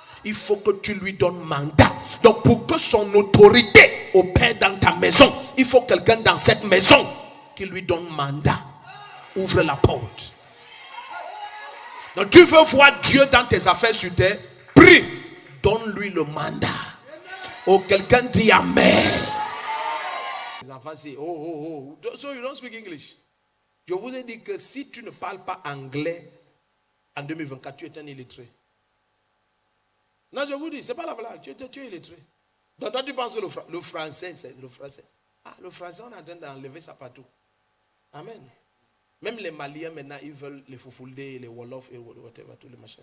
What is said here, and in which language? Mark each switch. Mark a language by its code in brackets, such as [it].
[fr] Il faut que tu lui donnes mandat. Donc pour que son autorité opère dans ta maison, il faut quelqu'un dans cette maison qui lui donne mandat. Ouvre la porte. Donc tu veux voir Dieu dans tes affaires sur terre, prie, donne-lui le mandat. Oh, quelqu'un dit Amen. Les enfants disent, [en] so you don't speak English. [fr] Je vous ai dit que si tu ne parles pas anglais en 2024, tu es un illettré. Non, je vous dis, c'est pas la blague, tu es illettré. Donc toi tu penses que le français, c'est le français. Ah, le français, on est en train d'enlever ça partout. Amen. Même les Maliens maintenant, ils veulent les Foufoulés, les Wolof et whatever, tous les machins.